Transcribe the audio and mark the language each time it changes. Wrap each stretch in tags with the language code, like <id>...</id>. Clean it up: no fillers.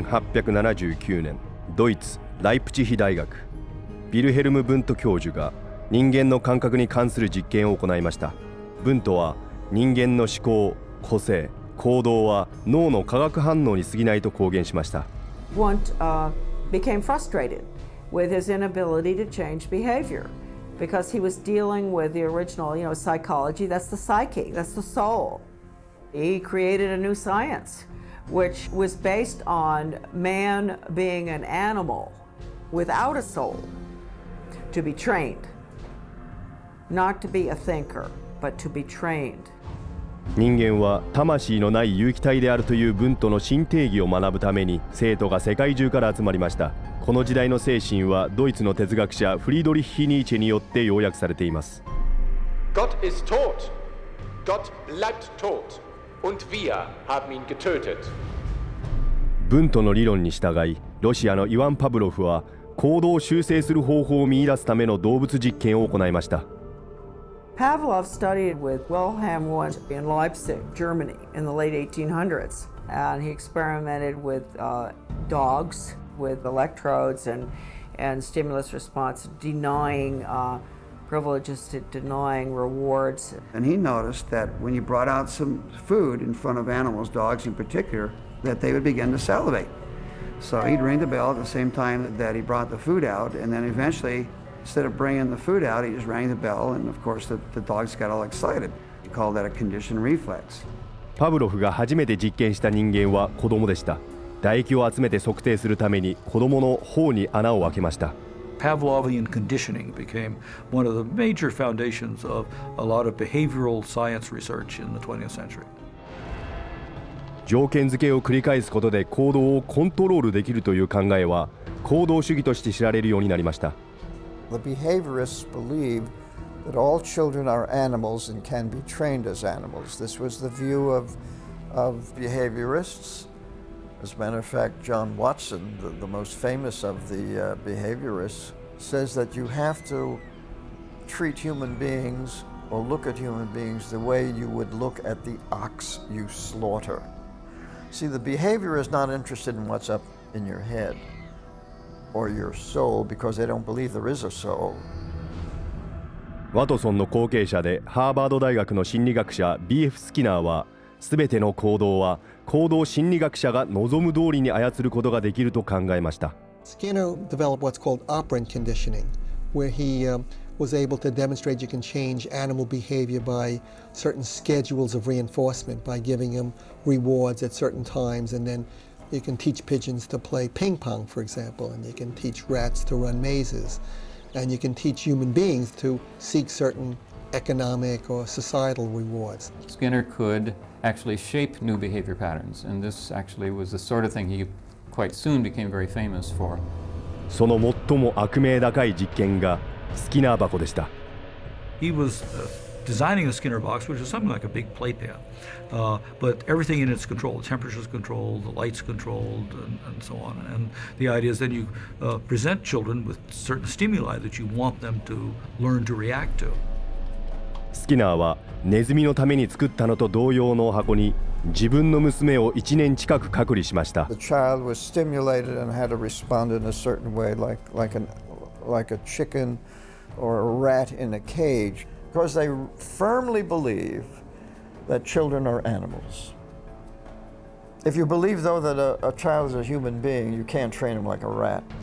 <ja>1879年、ドイツライプチヒ大学ヴィルヘルム・ブント教授が人間の感覚に関する実験を行いました。ブントは人間の思考、個性、行動は脳の化学反応に過ぎないと公言しました。</ja> <en>Wundt became frustrated with his inability to change behavior because he was dealing with the original, psychology. That's the psyche, that's the soul. He created a new science, which was based on man being an animal without a soul, to be trained, not to be a thinker, but to be trained.</en> <ja>人間は魂のない有機体であるというブントの新定義を学ぶために生徒が世界中から集まりました。この時代の精神はドイツの哲学者フリードリッヒ・ニーチェによって要約されています。</ja> <de>Gott ist tot. Gott bleibt tot. Und wir haben ihn getötet.</de> <ja>ブントの理論に従い、ロシアのイワン・パブロフは行動を修正する方法を見出すための動物実験を行いました。</ja> <en>Pavlov studied with Wilhelm Wundt in Leipzig, Germany, in the late 1800s, and he experimented with dogs with electrodes and stimulus response, denying privileges to denying rewards. And he noticed that when you brought out some food in front of animals, dogs in particular, that they would begin to salivate. So he'd ring the bell at the same time that he brought the food out, and then eventually, instead of bringing the food out, he just rang the bell, and of course the dogs got all excited. He called that a conditioned reflex.</en> <ja>パブロフが初めて実験した人間は子供でした。唾液を集めて測定するために子供の頬に穴を開けました。</ja> <en>Pavlovian conditioning became one of the major foundations of a lot of behavioral science research in the 20th century.</en> <ja>条件付けを繰り返すことで行動をコントロールできるという考えは行動主義として知られるようになりました。</ja> <en>The behaviorists believed that all children are animals and can be trained as animals. This was the view of behaviorists. As a matter of fact, John Watson, the most famous of the behaviorists, says that you have to treat human beings or look at human beings the way you would look at the ox you slaughter. See, the behavior is not interested in what's up in your head or your soul because they don't believe there is a soul.</en> <ja>ワトソンの後継者でハーバード大学の心理学者 B.F. スキナーはすべての行動は行動心理学者が望む通りに操ることができると考えました。</ja> <en>Skinner developed what's called operant conditioning, where he was able to demonstrate you can change animal behavior by certain schedules of reinforcement, by giving them rewards at certain times, and then you can teach pigeons to play ping pong, for example, and you can teach rats to run mazes, and you can teach human beings to seek certain economic or societal rewards. Skinner could actually shape new behavior patterns, and this actually was the sort of thing he quite soon became very famous for.</en> <ja>その最も悪名高い実験がスキナー箱でした。</ja> <en>He was designing a Skinner box, which is something like a big playpen, but everything in it's controlled. The temperature's controlled, the light's controlled, and so on. And the idea is then you present children with certain stimuli that you want them to learn to react to.</en> <ja>スキナーはネズミのために作ったのと同様の箱に自分の娘を1年近く隔離しました。</ja> <en>The child was stimulated and had to respond in a certain way, like a chicken or a rat in a cage, because they firmly believe that children are animals. If you believe, though, that a child is a human being, you can't train him like a rat.</en>